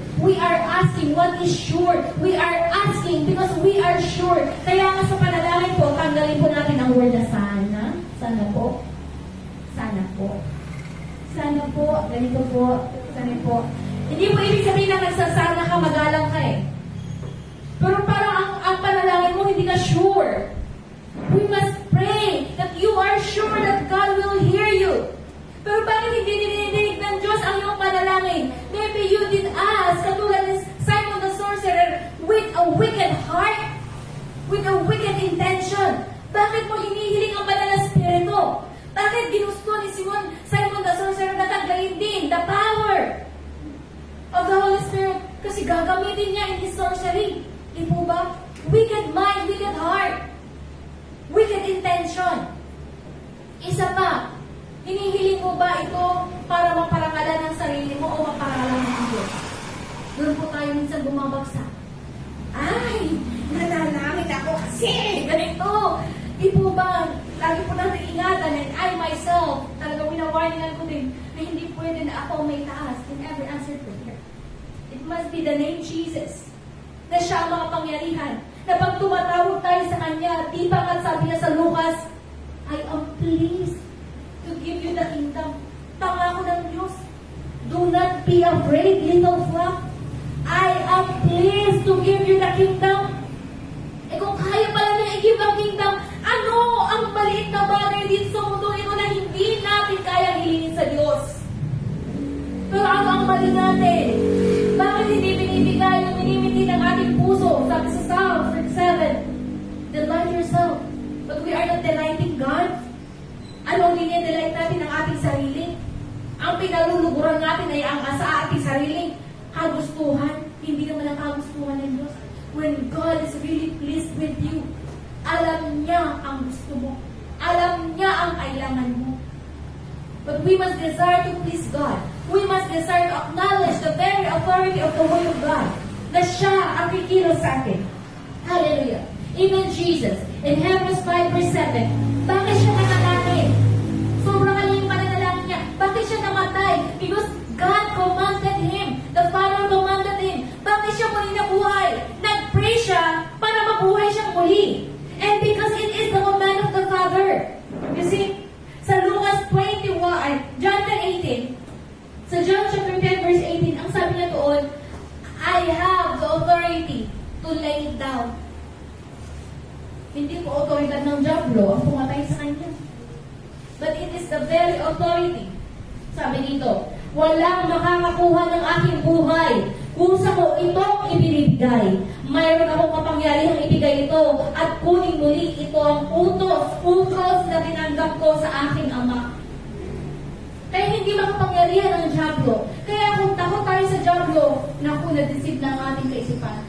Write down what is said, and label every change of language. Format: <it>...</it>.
<en>We are asking what is sure. We are asking because we are sure.</en> <tl>Kaya nga sa panalangin po, tanggalin po natin ang word na sana. Sana po. Sana po. Sana po. Ganito po. Sana po. Hindi mo ibig sabihin na nagsasana ka, magalang ka Pero parang ang panalangin mo, hindi ka sure.</tl> <en>We must pray that you are sure that God will hear you.</en> <tl>Pero bakit hindi dinidinig ng Diyos ang iyong panalangin?</tl> <en>Maybe you did ask,</en> <tl>katulad ni</tl> <en>Simon the Sorcerer, with a wicked heart, with a wicked intention.</en> <tl>Bakit mo hinihiling ang banal na spirito? Bakit ginusto ni Simon the Sorcerer na taglayin din</tl> <en>the power of the Holy Spirit?</en> <tl>Kasi gagamitin niya</tl> <en>in his sorcery.</en> <tl>Di po ba?</tl> <en>Wicked mind, wicked heart, wicked intention.</en> <tl>Isa pa, hinihiling mo ba ito para maparangalan ang sarili mo o maparangalan ng Diyos? Doon po tayo minsan bumabagsak. Ay, nanalangin ako kasi ganito. Di po ba, lagi po natin ingatan</tl> <en>and I myself,</en> <tl>talagang winawarningan ko din na hindi pwede na ako may taas</tl> <en>in every answer prayer. It must be the name Jesus</en> <tl>na siya ang makapangyarihan. Na pag tumatawag tayo sa Kanya, di ba nga sabi niya sa Lucas,</tl> <en>I am pleased to give you the kingdom.</en> <tl>Pangako ng Diyos.</tl> <en>Do not be afraid, little flock. I am pleased to give you the kingdom.</en> <tl>Kung kaya pala niya i-give ang kingdom, ano ang maliit na bagay dito sa mundo ito na hindi natin kaya hilingin sa Diyos? Pero ano ang mali natin? Bakit hindi binibigay yung minimiti ng ating puso? Sabi sa Psalm 37,</tl> <en>delight yourself. But we are not delighting God.</en> <tl>Ano hindi niya delight natin ang ating sarili? Ang pinaluluguran natin ay ang sa ating sariling kagustuhan. Hindi naman ang kagustuhan ng Diyos.</tl> <en>When God is really pleased with you,</en> <tl>alam niya ang gusto mo. Alam niya ang kailangan mo.</tl> <en>But we must desire to please God. We must desire to acknowledge the very authority of the Word of God.</en> <tl>Na siya ang kikilos sa atin.</tl> <en>Hallelujah. Even Jesus, in Hebrews 5 verse 7,</en> <tl>bakit siya nanalangin? Sobrang alam yung pananalangin niya. Bakit siya namatay?</tl> <en>Because God commanded him. The Father commanded him.</en> <tl>Bakit siya muli nabuhay? Nag-pray siya para mabuhay siyang muli.</tl> <en>And because it is the command of the Father. You see,</en> <tl>sa Lucas 21,</tl> <en>John 10:18, sa John chapter 10 verse 18,</en> <tl>ang sabi niya doon,</tl> <en>I have the authority to lay it down.</en> <tl>Hindi po authority ng Diablo ang pumatay sa kanya.</tl> <en>But it is the very authority.</en> <tl>Sabi dito, walang makakakuha ng aking buhay kung sa ko itong ibinibigay. Mayroon akong kapangyarihang ibigay ito at kuning muli ito ang utos na tinanggap ko sa aking Ama. Kaya hindi makapangyarihan ang Diablo. Kaya kung takot tayo sa Diablo, naku, na-deceive na ang ating kaisipan.</tl>